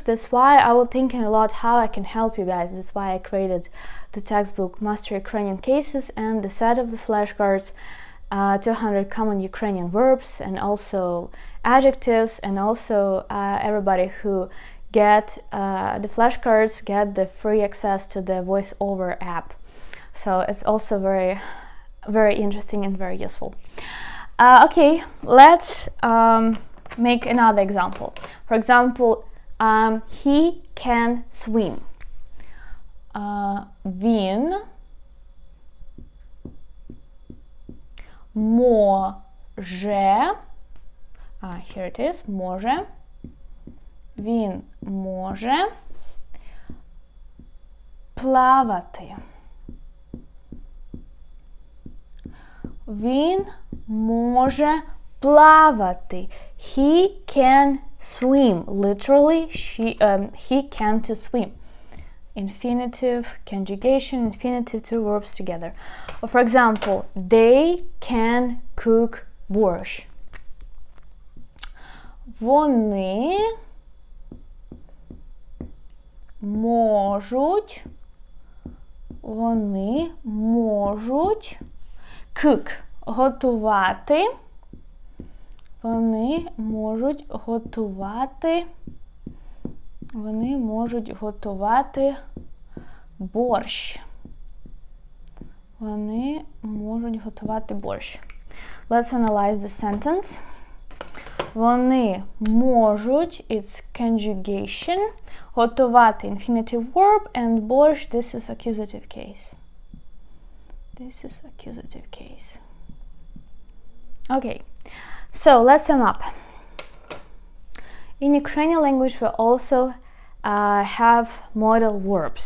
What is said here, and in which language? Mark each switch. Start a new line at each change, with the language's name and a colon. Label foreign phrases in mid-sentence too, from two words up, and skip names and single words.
English: That's why I was thinking a lot how I can help you guys. That's why I created the textbook Master Ukrainian Cases and the set of the flashcards, 200 common Ukrainian verbs, and also adjectives, and also everybody who get the flashcards get the free access to the voiceover app. So it's also very, very interesting and very useful. Okay, let's make another example. For example, he can swim.
Ukrainian: Він може,
English: here it is,
Ukrainian: може, він може плавати. Він може плавати.
English: He can swim. Literally, he can to swim. Infinitive, conjugation, infinitive, two verbs together. Or for example, they can cook борщ.
Ukrainian: Вони можуть cook, готувати. Вони можуть готувати борщ. Вони можуть готувати борщ.
English: Let's analyze the sentence.
Ukrainian: Вони можуть,
English: it's conjugation, готувати infinitive verb, and борщ, this is accusative case. This is accusative case. Okay, so let's sum up. In Ukrainian language, we also have modal verbs.